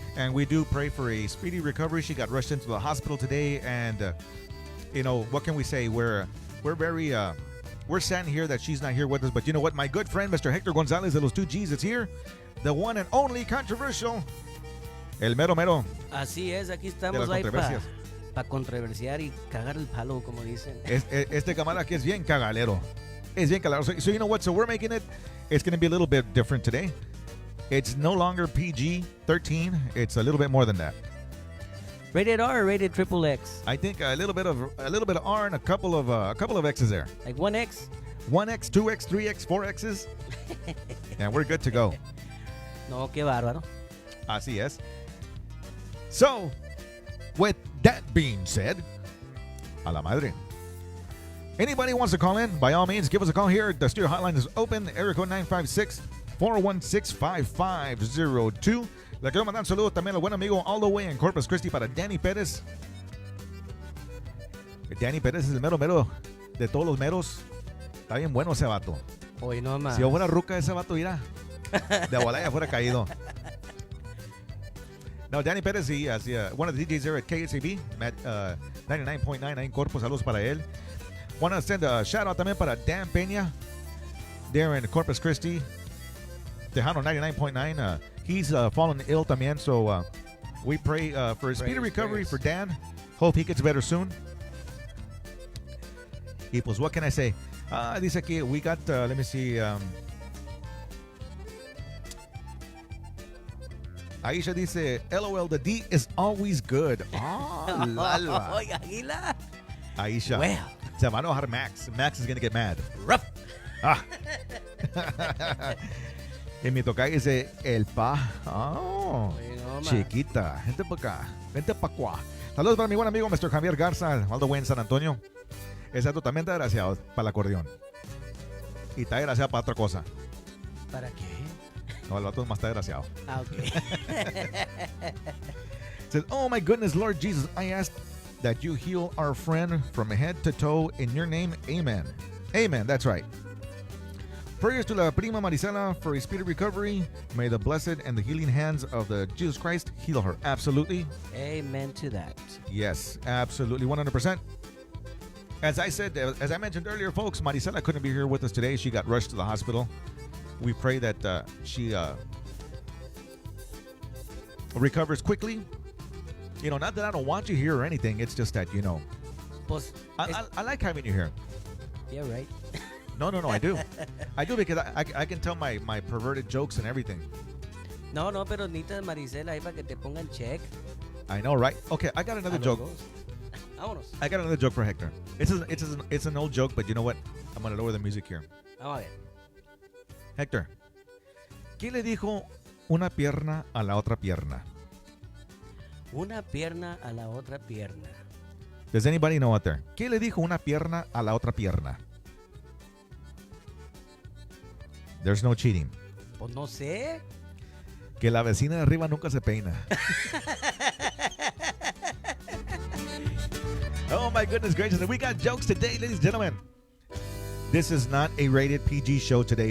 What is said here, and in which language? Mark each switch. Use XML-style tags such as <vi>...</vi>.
<en>And we do pray for a speedy recovery. She got rushed into the hospital today. And, what can we say? We're very, we're sad here that she's not here with us. But you know what? My good friend, Mr. Hector Gonzalez de los 2Gs, is here. The one and only controversial.</en> <es>El mero mero. Así es, aquí de las estamos ahí controversias. para controversiar y cagar el palo, como dicen. Este camarada que es bien cagalero. Es bien cagalero.</es> <en>So you know what? So we're making it. It's going to be a little bit different today. It's no longer PG-13. It's a little bit more than that. Rated R or rated triple X? I think a little bit of R and a couple of X's there. Like 1X? 1X, 2X, 3X, 4X's. And we're good to go.</en> <es>No, qué bárbaro. Así es.</es> <en>So, with that being said,</en> <es>a la madre.</es> <en>Anybody wants to call in, by all means, give us a call here. The studio hotline is open. Area code 956-416-5502.</en> <es>Le quiero mandar un saludo también al buen amigo</es> <en>all the way in Corpus Christi</en> <es>para Danny Pérez. Danny Pérez es el mero mero de todos los meros. Está bien bueno ese vato. Hoy no más. Si yo fuera ruca, ese vato irá. De volada ya fuera caído.</es> <en>No, Danny Pérez, one of the DJs there at KSAB, 99.9</en> <es>ahí en Corpus. Saludos para él.</es> <en>Want to send a shout out</en> <es>también para</es> <en>Dan Peña, there in Corpus Christi, Tejano 99.9. He's fallen ill también, so we pray for his speedy recovery for Dan. Hope he gets better soon.</en> <es>Y pues,</es> <en>what can I say?</en> <es>Dice aquí,</es> <en>we got, let me see. Aisha dice, LOL, the D is always good. Oh, lala.</en> <es>Oye, Águila. Aisha.</es> <en>Well.</en> <es>Se va a enojar Max.</es> <en>Max is going to get mad. Rough. Ah.</en> <es>Y mi tocayo dice, el pa. Oh, Oye, no, chiquita. Vente para acá. Vente para acá. Saludos para mi buen amigo, Mr. Javier Garza,</es> <en>all the way</en> <es>en San Antonio. Ese dato también está desgraciado para el acordeón. Y está desgraciado para otra cosa. ¿Para qué? No, el vato es más está desgraciado. Ah, ok.</es> <en>Says, oh my goodness, Lord Jesus, I ask that you heal our friend from head to toe in your name. Amen. Amen. That's right. Prayers to</en> <es>la prima</es> <en>Marisela for a speedy recovery. May the blessed and the healing hands of the Jesus Christ heal her. Absolutely. Amen to that. Yes, absolutely. 100%. As I said, as I mentioned earlier, folks, Marisela couldn't be here with us today. She got rushed to the hospital. We pray that she recovers quickly. You know, not that I don't want you here or anything. It's just that,</en> <es>Pues,</es> <en>I like having you here. yeah, right. No, I do. I do because I can tell my perverted jokes and everything.</en> <es>No, pero necesitas Marisela ahí para que te pongan check.</es> <en>I know, right? Okay, I got another</en> <es>A los</es> <en>joke.</en> <es>dos. Vámonos.</es> <en>I got another joke for Hector. It's an old joke, but you know what? I'm going to lower the music here.</en> <es>Vamos a ver. Hector, ¿qué le dijo una pierna a la otra pierna? Una pierna a la otra pierna.</es> <en>Does anybody know out there?</en> <es>¿Qué le dijo una pierna a la otra pierna?</es> <en>There's no cheating.</en> <es>Pues no sé. Que la vecina de arriba nunca se peina.</es> <en>Oh my goodness gracious. We got jokes today, ladies and gentlemen. This is not a rated PG show today.</en>